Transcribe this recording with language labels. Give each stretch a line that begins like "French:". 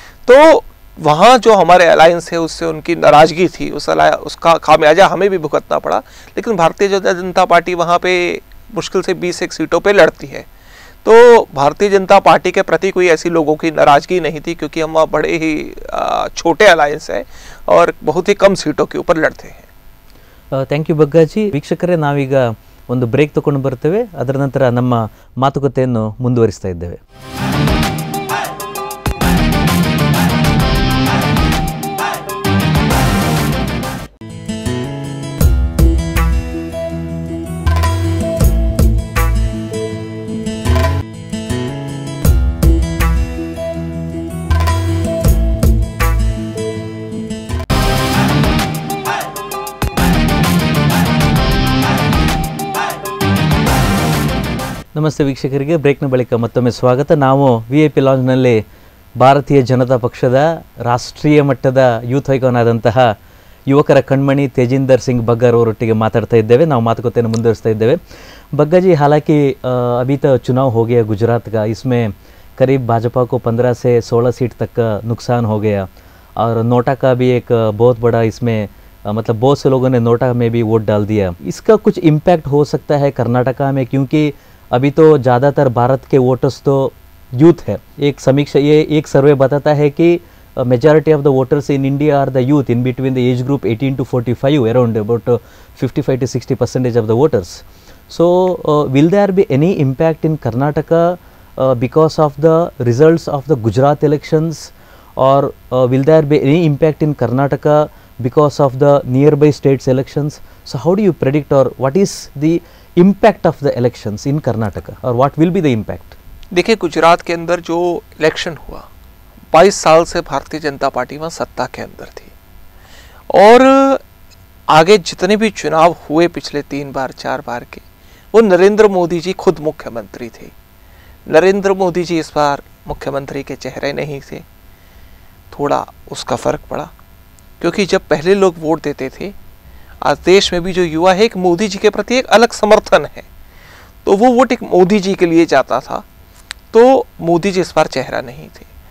Hindi: तो वहाँ जो हमारे अलायंस है उससे उनकी नाराजगी थी, उसका खामियाजा हमें भी भुगतना पड़ा। लेकिन भारतीय जनता पार्टी वहाँ पे मुश्किल से 20 सीटों पे लड़ती है। तो भारतीय जनता पार्टी के प्रति कोई ऐसी लोगों की नाराजगी नहीं थी, क्योंकि हम वहाँ बड़े ही छोटे अलायंस है और बहुत ही कम सीटों के ऊपर लड़ते हैं।
English: Thank you ಬಗ್ಗಾಜಿ.
Kannada: ವೀಕ್ಷಕರೇ, ನಾವೀಗ ಒಂದು ಬ್ರೇಕ್ ತಗೊಂಡು ಬರ್ತೇವೆ. ಅದರ ನಂತರ ನಮ್ಮ ಮಾತುಕತೆಯನ್ನು ಮುಂದುವರಿಸ್ತಾ ಇದ್ದೇವೆ. ನಮಸ್ತೆ ವೀಕ್ಷಕರಿಗೆ, ಬ್ರೇಕ್ನ ಬಳಿಕ ಮತ್ತೊಮ್ಮೆ ಸ್ವಾಗತ. ನಾವು VIP ಲಾಂಜ್ನಲ್ಲಿ ಭಾರತೀಯ ಜನತಾ ಪಕ್ಷದ ರಾಷ್ಟ್ರೀಯ ಮಟ್ಟದ ಯೂತ್ ಐಕಾನ್ ಆದಂತಹ ಯುವಕರ ಕಣ್ಮಣಿ ತೇಜಿಂದರ್ ಸಿಂಗ್ ಬಗ್ಗರ್ ಅವರೊಟ್ಟಿಗೆ ಮಾತಾಡ್ತಾ ಇದ್ದೇವೆ. ನಾವು ಮಾತುಕತೆಯನ್ನು ಮುಂದುವರಿಸ್ತಾ ಇದ್ದೇವೆ.
Hindi: बग्गा जी, हालांकि अभी तो चुनाव हो गया गुजरात का, इसमें करीब भाजपा को 15 से 16 सीट तक का नुकसान हो गया, और नोटा का भी एक बहुत बड़ा इसमें मतलब बहुत से लोगों ने नोटा में भी वोट डाल दिया। इसका कुछ इम्पैक्ट हो सकता है कर्नाटका में, क्योंकि अभी तो ज़्यादातर भारत के वोटर्स तो यूथ है। एक समीक्षा, ये एक सर्वे बताता है कि
English: majority of the voters in India are the youth in between the age group 18 to 45, around about 55 to 60% of the voters. So will there be any impact in Karnataka because of the results of the Gujarat elections, or will there be any impact in Karnataka because of the nearby states elections? So how do you predict, or what is the impact of the elections in Karnataka, or what will be the impact?
Hindi: देखिए, गुजरात के अंदर जो election हुआ, 22 साल से Bharatiya Janata party वहाँ सत्ता के अंदर थी, और आगे जितने भी चुनाव हुए पिछले 3 बार 4 बार के, वो नरेंद्र मोदी जी खुद मुख्यमंत्री थे। नरेंद्र मोदी जी इस बार मुख्यमंत्री के चेहरे नहीं थे, थोड़ा उसका फर्क पड़ा, क्योंकि जब पहले लोग वोट देते थे, आज देश में भी जो युवा है, एक मोदी जी के प्रति एक अलग समर्थन है, तो वो वोट एक मोदी जी के लिए जाता था, तो मोदी जी इस बार चेहरा नहीं थे।